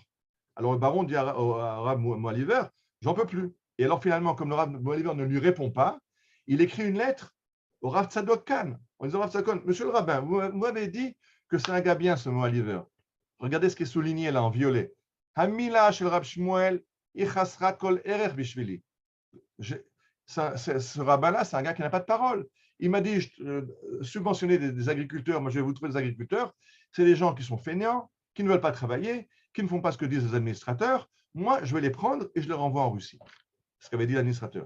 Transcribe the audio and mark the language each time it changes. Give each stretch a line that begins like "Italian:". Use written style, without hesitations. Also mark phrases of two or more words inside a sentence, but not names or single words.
French: Alors, le baron dit à Rav Moaliver, j'en peux plus. Et alors, finalement, comme le Rav Moaliver ne lui répond pas, il écrit une lettre au Rav Tzadok Khan en disant, Rav Tzadok Khan, monsieur le rabbin, vous m'avez dit que c'est un gars bien, ce Moaliver. Regardez ce qui est souligné là en violet.
Hebrew: המילה של רב שמואל היא חסרת כל ערך בשבילי.
French: Ce rabbin-là, c'est un gars qui n'a pas de parole. Il m'a dit, subventionner des agriculteurs, moi je vais vous trouver des agriculteurs, c'est des gens qui sont fainéants, qui ne veulent pas travailler, qui ne font pas ce que disent les administrateurs. Moi, je vais les prendre et je les renvoie en Russie. C'est ce qu'avait dit l'administrateur.